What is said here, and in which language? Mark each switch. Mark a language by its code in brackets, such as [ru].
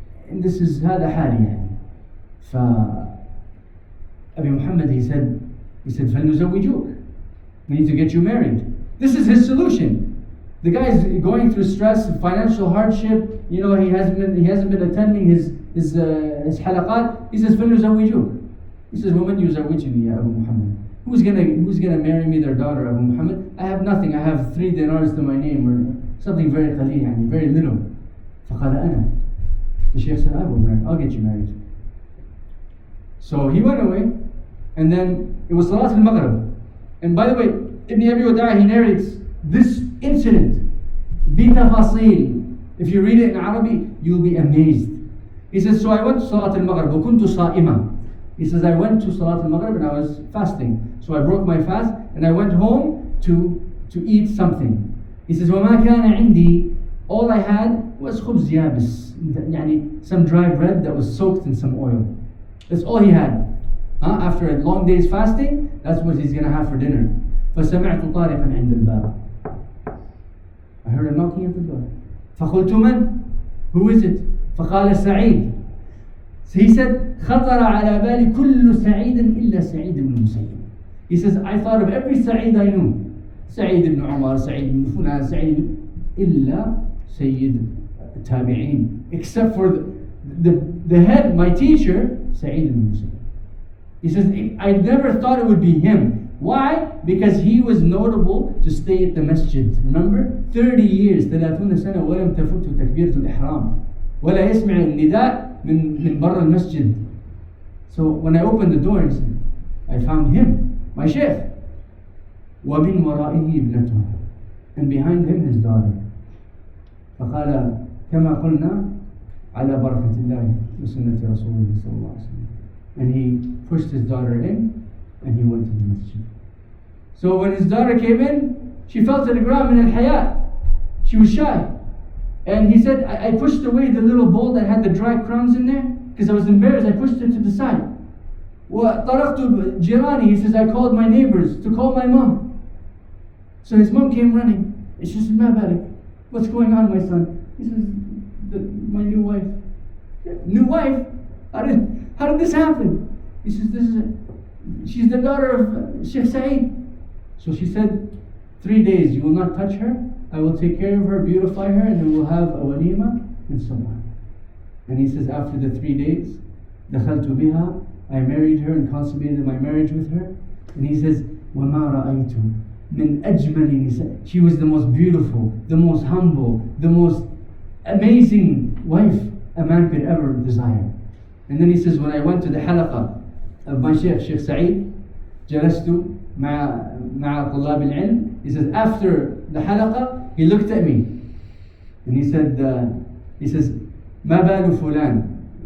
[en] And this is [ar] هذا حالي يعني. [en] فأبي Muhammad, he said, [ar] فَلْنُزَوِّجُوكَ. [en] We need to get you married. This is his solution. The guy is going through stress, financial hardship. You know, he hasn't been attending his halaqat. He says, [ar] فَلْنُزَوِّجُوكَ. [en] He says, [ar] وَمَنْ يُزَوِّجُنِي يا أبو Muhammad. [en] Who's gonna marry me, their daughter, Abu Muhammad? I have nothing. I have 3 dinars to my name, or something very qaleel, yani very little. [ar] فقال أنا. [en] The Shaykh said, I will marry. I'll get you married. So he went away, and then it was Salat al-Maghrib. And by the way, Ibn Abi Wada', he narrates this incident. [ar] بِتَفَاصِيل. [en] If you read it in Arabic, you'll be amazed. He says, so I went to Salat al-Maghrib. [ar] وَكُنْتُ صَائِمًا. [en] He says, I went to Salat al-Maghrib and I was fasting. So I broke my fast and I went home to eat something. He says, [ar] وَمَا كَانَ عِنْدِي. [en] All I had was [ar] خبز يابس, يعني [en] some dry bread that was soaked in some oil. That's all he had. After a long day's fasting, that's what he's going to have for dinner. [ar] فَسَمِعْتُ طَارِقًا عِنْدَ الْبَابِ. [en] I heard him knocking at the door. [ar] فَقُلْتُ مَنْ. [en] Who is it? فَقَالَ Sa3eed. So he said, [ar] خطر على بالي كل سعيد إلا سعيد بن المسيب. [en] He says, I thought of every Sa3eed I knew. [ar] سعيد بن عمر, سعيد بن فلان, سعيد إلا سيد التابعين. [en] Except for the head, my teacher, Sa3eed Ibnu Al Musayib. He says, I never thought it would be him. Why? Because he was notable to stay at the masjid. Remember? 30 years, [ar] 30 سنة ولم تفوت تكبيرة الإحرام. ولا يسمع النداء من برا المسجد. [en] So when I opened the door, I found him, my sheikh. [ar] وَمِنْ وَرَائِهِ ابْنَتُهُ. [en] And behind him his daughter. [ar] فقال كما قلنا على بركة الله وسنة رسوله صلى الله عليه وسلم. [en] And he pushed his daughter in and he went to the masjid. So when his daughter came in, she fell to the ground in al-hayat. She was shy. And he said, I pushed away the little bowl that had the dry crumbs in there because I was embarrassed. I pushed it to the side. [ar] وَطَرَقْتُ جِيرَانِي. [en] He says, I called my neighbors to call my mom. So his mom came running. And she says, [ar] مَا بَالِكَ. [en] What's going on, my son? He says, my new wife. New wife? How did this happen? He says, she's the daughter of Sheikh Sa3eed. So she said, 3 days, you will not touch her. I will take care of her, beautify her, and then we'll have a walima, and so on. And he says, after the 3 days, [ar] دخلت بها, [en] I married her and consummated my marriage with her. And he says, [ar] وَمَا رَأَيْتُ مِنْ أَجْمَلِ نِسَاءٍ. [en] She was the most beautiful, the most humble, the most amazing wife a man could ever desire. And then he says, when I went to the halaqah of my Sheikh Sa3eed, [ar] جلست مع طلاب العلم. [en] He says, after the halaqah, he looked at me and he said, [ar] ما بال فلان.